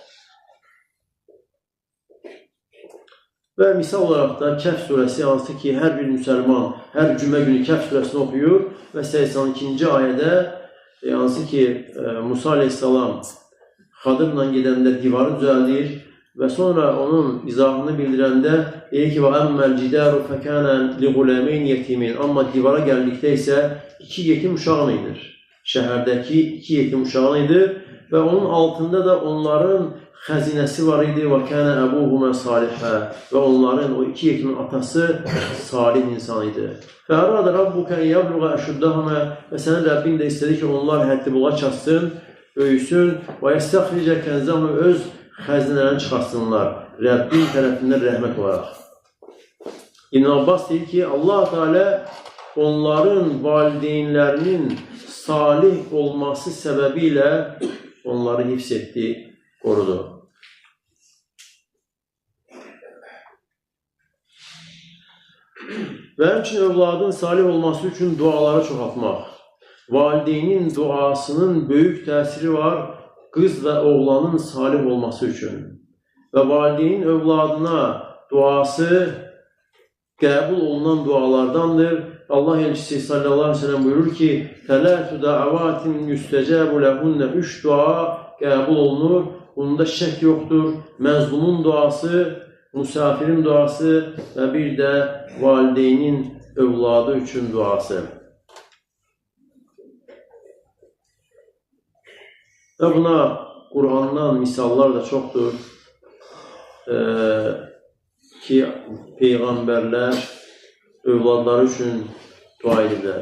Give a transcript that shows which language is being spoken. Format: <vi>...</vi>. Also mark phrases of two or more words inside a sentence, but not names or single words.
<az>Və misal olaraq da Kəhf surəsi, hansı ki, hər bir müsəlman hər cümə günü Kəhf surəsini oxuyur və 82-ci ayədə, hansı ki, Musa aleyhissalam Xadırla gedəndə divarı düzəldir və sonra onun izahını bildirəndə deyir ki,</az> <ar>وَأَمَّا الْجِدَارُ فَكَانَ لِغُلَامَيْنِ يَتِيمَيْنِ</ar> <az>Amma divara gəldikdə isə iki yetim uşağın idi. Şəhərdəki iki yetim uşağın idi və onun altında da onların xəzinəsi var idi.</az> <ar>وَكَانَ أَبُوهُمَا صَالِحًا</ar> <az>Və onların, o iki yetimin atası salih insan idi.</az> <ar>فَأَرَادَ رَبُّكَ اَنْ يَبْلُغَ أَشُدَّهُمَا</ar> <az>Və sənin Rəbbin də istədi ki, onlar həddi bula çatsın, böyüsün</az> <ar>وَيَسْتَخْرِجَ كَنْزَهُمَ</ar> <az>Öz xəzinələrini çıxartsınlar Rəbbin tərəfindən rəhmət olaraq. İbn Abbas deyir ki, Allah Teala onların valideynlərinin salih olması səbəbilə onları hifz etdi, qorudu. Və həmçinin övladın salih olması üçün duaları çoxaltmaq. Valideynin duasının böyük təsiri var qız və oğlanın salih olması üçün. Və valideynin övladına duası qəbul olunan dualardandır. Allah elçisi</az> <ar>صلى الله عليه وسلم</ar> <az>buyurur ki,</az> <ar>ثَلَاتُ دَعَوَاتٍ يُسْتَجَابُ لَهُنَّ</ar> <az>Üç dua qəbul olunur. Bunda şək yoxdur. Məzlumun duası, müsafirin duası və bir də valideynin övladı üçün duası. Və buna Qur'andan misallar da çoxdur ki, peyğəmbərlər övladları üçün dua ediblər.</az>